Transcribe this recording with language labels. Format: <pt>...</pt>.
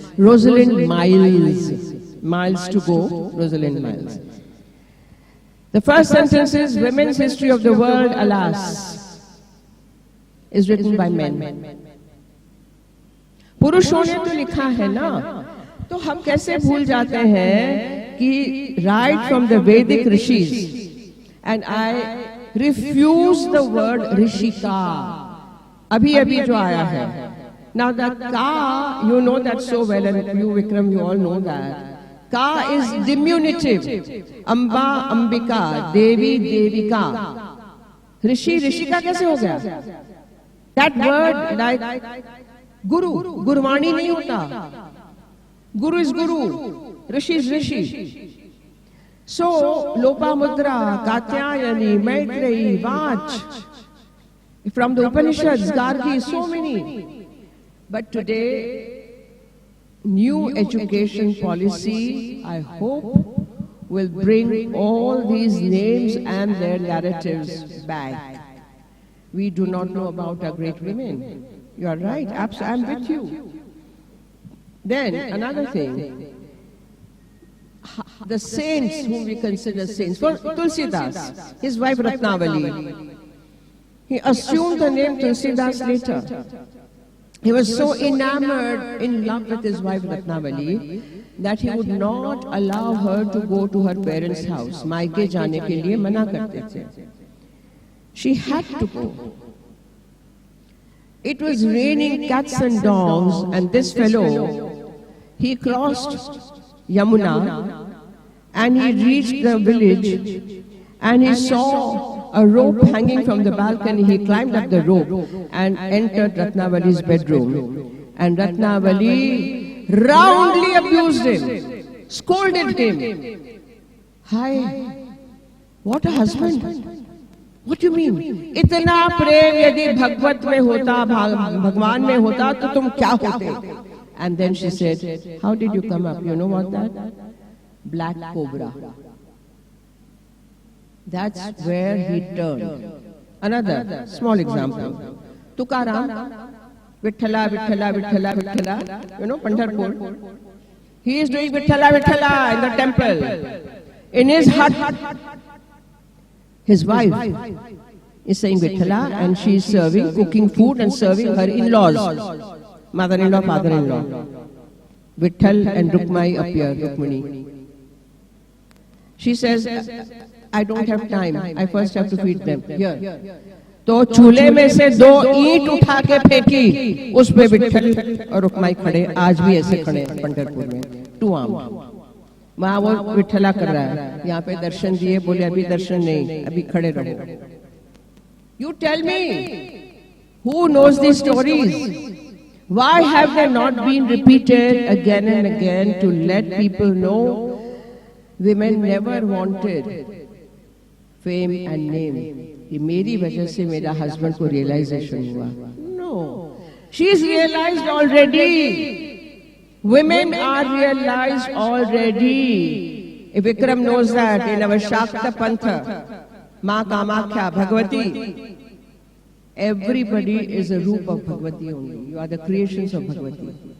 <en>Rosalind Miles. Miles to go, Rosalind Miles. The first sentence is, Women's History of the World, alas, is written by men.</en> <hi>पुरुषों ने तो लिखा है ना, तो हम कैसे भूल जाते हैं कि</hi> <en>right from the Vedic rishis, and I refuse the word rishika,</en> <hi>अभी जो आया है.</hi> <en>Now the ka, you know that so well, and you Vikram, you all know that. Ka is diminutive. Amba, Ambika, Devi, Devika.</en> <hi>Rishi, Rishika कैसे हो गया?</hi> <en>That word like Guru, Gurvani</en> <hi>नहीं होता.</hi> <en>Guru is Guru, Rishi is Rishi. So, Lopamudra, Katyayani, Maitreyi, Vach, from the Upanishads, Gargi, so many. But today, new education policy, I hope, will bring all these names and their narratives back. We do not know about our great women. You are right, I'm with you. Then, another thing, the saints whom we consider saints. For Tulsidas, his wife Ratnavali, he assumed the name Tulsidas later. He was so enamored, in love with his wife Ratnavali, that he would not allow her to go to her parents' house.</en> <hi>मायके जाने के लिए मना करते थे.</hi> <en>She had to go. It was raining cats and dogs, and this fellow, he crossed Yamuna, and he reached the village, and he saw a rope hanging from the balcony. He climbed up the rope and entered Ratnavali's bedroom. And Ratnavali roundly abused him, scolded him. Hi, what a husband! What do you mean?</en> <hi>इतना प्रेम यदि भगवत में होता, भगवान में होता, तो तुम क्या होते?</hi> <en>And then she said, how did you come up? You know what that? Black cobra. That's where he turned. Another small example. Tukaram, Vitthala, Vitthala, Vitthala, Vitthala, you know, Pandharpur. He is doing Vitthala, Vitthala in the temple. In his hut, his wife is saying Vitthala, and she is serving, cooking food and serving her in-laws. Mother-in-law, father-in-law. Vitthal and Rukmai appear, Rukmini. She says, I don't have time. I first have to feed them. Here.</en> <hi>तो चूल्हे में से 2 ईंट उठा के फेंकी, उस पे विट्ठल और रुक्माई खड़े, आज भी ऐसे खड़े हैं पंढरपुर में, 2 आर्म. वहाँ वो विट्ठला कर रहा है, यहाँ पे दर्शन दिए, बोले अभी दर्शन नहीं, अभी खड़े रहो.</hi> <en>You tell me, who knows these stories? Why have they not been repeated again and again to let people know women never wanted fame and name?</en> <hi>ये मेरी वजह से मेरा husband को realization हुआ.</hi> <en>No, she is realized already. Women are realized already. Vikram knows that in our Shakta Pantha, Ma Kamakhya, Bhagavati. Everybody is a roop of Bhagavati only. You are the creations of Bhagavati.</en>